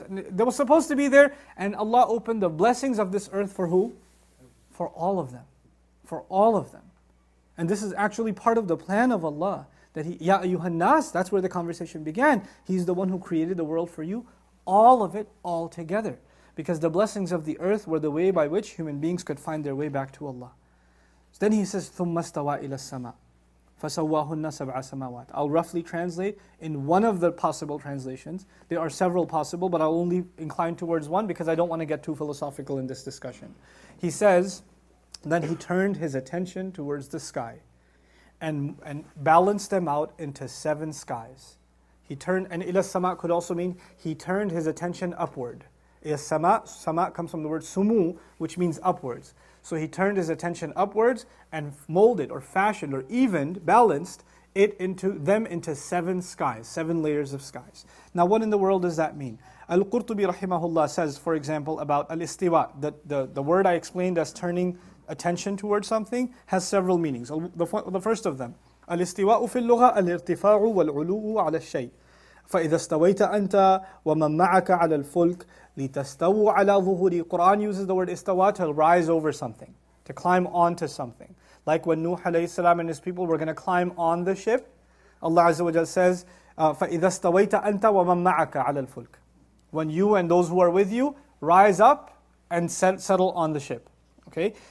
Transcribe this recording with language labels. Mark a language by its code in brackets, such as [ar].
[en] And they were supposed to be there, and Allah opened the blessings of this earth for who? For all of them. For all of them. And this is actually part of the plan of Allah. That He, Ya ayyuhan nas, that's where the conversation began. He's the one who created the world for you. All of it, all together. Because the blessings of the earth were the way by which human beings could find their way back to Allah. So then He says, [ar] ثُمَّ اسْتَوَى إِلَى السَّمَاءِ فَسَوَّاهُنَّ سَبْعَ سَمَاوَاتٍ. [en] I'll roughly translate in one of the possible translations. There are several possible, but I'll only incline towards one because I don't want to get too philosophical in this discussion. He says, then He turned His attention towards the sky and balanced them out into 7 skies. He turned, and ila sama could also mean He turned His attention upward. Sama comes from the word sumu, which means upwards. So He turned His attention upwards and molded or fashioned or evened, balanced them into 7 skies, 7 layers of skies. Now what in the world does that mean? Al-Qurtubi rahimahullah says, for example, about al-istiwa, the word I explained as turning attention towards something has several meanings. The first of them, [ar] al-istiwa'u fil lugha al-irtifa'u wal-'ulu'u 'ala ash-shay'. فإذا استويت أنت ومن معك على الفلك لتستووا على ظهوري. [en] Quran uses the word istawa to rise over something, to climb onto something. Like when Nuh alayhi salam and his people were going to climb on the ship, Allah Azza wa Jal says, [ar] فإذا استويت أنت ومن معك على الفلك. [en] When you and those who are with you rise up and settle on the ship. Okay?